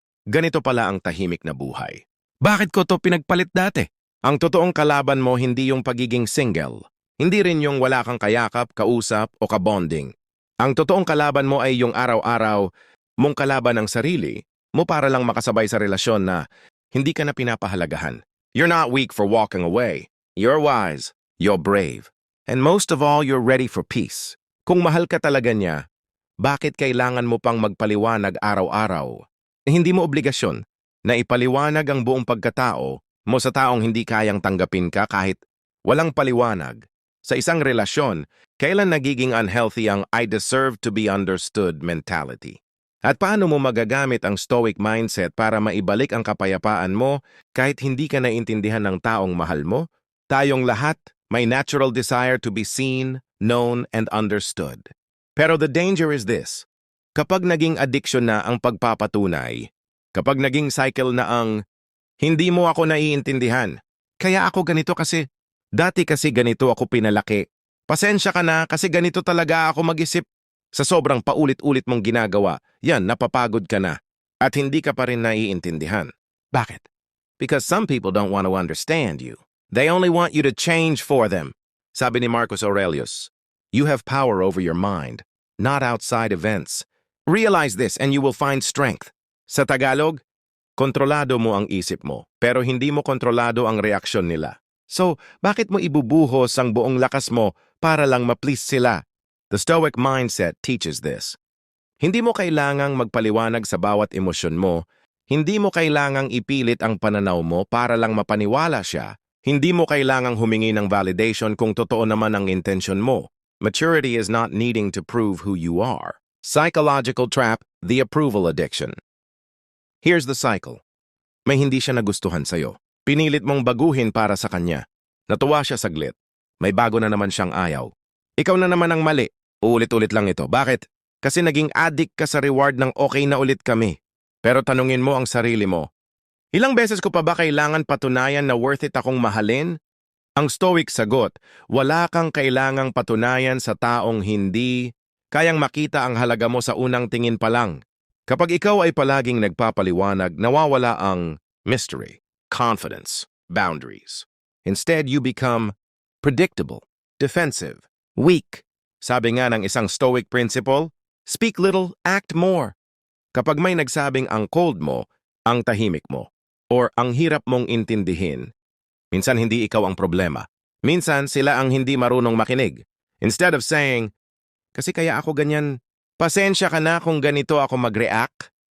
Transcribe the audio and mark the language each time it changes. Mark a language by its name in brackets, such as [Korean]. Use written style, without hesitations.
[Filipino] Ganito pala ang tahimik na buhay. Bakit ko to pinagpalit dati? Ang totoong kalaban mo hindi yung pagiging single. Hindi rin yung wala kang kayakap, kausap o kabonding. Ang totoong kalaban mo ay yung araw-araw mong kalaban ng sarili mo para lang makasabay sa relasyon na hindi ka na pinapahalagahan. [English] You're not weak for walking away. You're wise. You're brave. And most of all, you're ready for peace. [Filipino] Kung mahal ka talaga niya, bakit kailangan mo pang magpaliwanag araw-araw? Hindi mo obligasyon na ipaliwanag ang buong pagkatao mo sa taong hindi kayang tanggapin ka kahit walang paliwanag. Sa isang relasyon, kailan nagiging unhealthy ang [English] I deserve to be understood mentality? [Filipino] At paano mo magagamit ang stoic mindset para maibalik ang kapayapaan mo kahit hindi ka naintindihan ng taong mahal mo? Tayong lahat, May [English] natural desire to be seen, known, and understood. [Filipino] Pero [English] the danger is this. [Filipino] Kapag naging addiction na ang pagpapatunay, kapag naging cycle na ang hindi mo ako naiintindihan, kaya ako ganito kasi, dati kasi ganito ako pinalaki. Pasensya ka na kasi ganito talaga ako mag-isip. Sa sobrang paulit-ulit mong ginagawa, yan, napapagod ka na. At hindi ka pa rin naiintindihan. Bakit? [English] Because some people don't want to understand you. They only want you to change for them. [Filipino] Sabi ni [English] Marcus Aurelius, you have power over your mind, not outside events. Realize this and you will find strength. [Filipino] Sa Tagalog, kontrolado mo ang isip mo, pero hindi mo kontrolado ang reaksyon nila. So, bakit mo ibubuhos ang buong lakas mo para lang ma-please sila? [English] The Stoic mindset teaches this. [Filipino] Hindi mo kailangang magpaliwanag sa bawat emosyon mo. Hindi mo kailangang ipilit ang pananaw mo para lang mapaniwala siya. Hindi mo kailangang humingi ng validation kung totoo naman ang intensyon mo. [English] Maturity is not needing to prove who you are. Psychological trap, the approval addiction. Here's the cycle. [Filipino] May hindi siya nagustuhan sa'yo. Pinilit mong baguhin para sa kanya. Natuwa siya saglit. May bago na naman siyang ayaw. Ikaw na naman ang mali. Uulit-ulit lang ito. Bakit? Kasi naging addict ka sa reward ng okay na ulit kami. Pero tanungin mo ang sarili mo, ilang beses ko pa ba kailangan patunayan na worth it akong mahalin? Ang Stoic sagot, wala kang kailangang patunayan sa taong hindi kayang makita ang halaga mo sa unang tingin pa lang. Kapag ikaw ay palaging nagpapaliwanag, nawawala ang [English] mystery, confidence, boundaries. Instead, you become predictable, defensive, weak. [Filipino] Sabi nga ng isang [English] Stoic principle, speak little, act more. [Filipino] Kapag may nagsabing ang cold mo, ang tahimik mo, or ang hirap mong intindihin, minsan hindi ikaw ang problema. Minsan sila ang hindi marunong makinig. [English] Instead of saying, [Filipino] kasi kaya ako ganyan, pasensya ka na kung ganito ako mag-react.